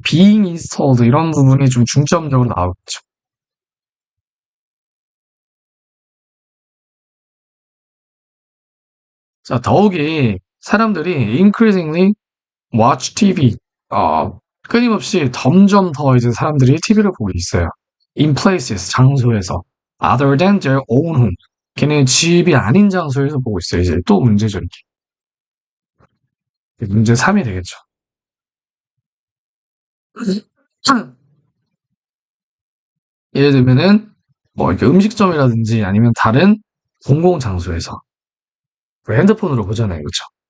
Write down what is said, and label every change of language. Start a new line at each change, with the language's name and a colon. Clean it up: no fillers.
English: being installed
Korean: 이런 부분이 좀 중점적으로 나오겠죠. 자, 더욱이 사람들이
English: increasingly watch TV,
Korean: 끊임없이 점점 더 이제 사람들이 TV를 보고 있어요.
English: in places,
Korean: 장소에서.
English: other than their own home.
Korean: 걔네 집이 아닌 장소에서 보고 있어요. 이제 또 문제죠. 문제 3이 되겠죠. 예를 들면은 뭐 이렇게 음식점이라든지 아니면 다른 공공장소에서 핸드폰으로 보잖아요. 그렇죠?